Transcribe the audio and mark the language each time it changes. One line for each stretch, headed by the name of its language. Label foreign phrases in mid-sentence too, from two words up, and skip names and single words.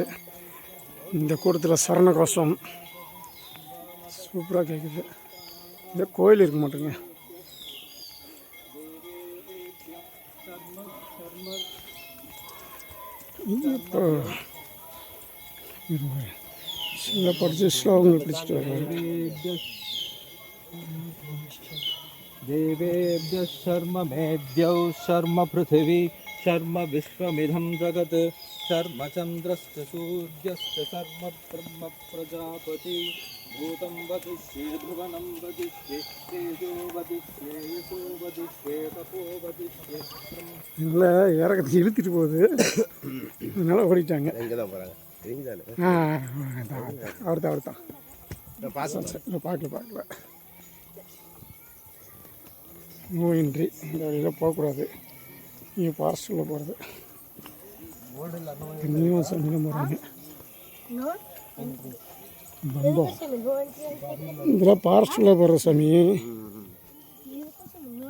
Tamil: இந்த கூட்டத்தில் சரண கோஷம் சூப்பராக கேட்குது. இந்த கோயில் இருக்க மாட்டேங்க. இப்போ சில படித்து ஸ்லோகங்கள் பிடிச்சிட்டு வருவாங்க.
Sanskrit: देवेभ्यः शर्म मेद्यौ शर्म पृथिवी शर्म विश्वमिदं जगत् शर्म चन्द्रश्च सूर्यश्च शर्म ब्रह्म प्रजापति भूतं वदिष्ये भुवनं वदिष्ये तेजो वदिष्ये यशो वदिष्ये तपो वदिष्ये.
Tamil: இல்லை இறக்கத்துக்கு இழுத்துட்டு போகுது, அதனால ஓடிட்டாங்க. அவர் தான் பார்க்கல நோயின்றி இந்த வழியில் போகக்கூடாது. இங்கே ஃபாரஸ்ட்டில் போகிறது இன்னும் சாமிலாம் போகிறாங்க. நோ பம்பா சாமி
English: no entry
Tamil: இதெல்லாம் ஃபாரஸ்ட்டில் போடுற சாமி. சாமி நோ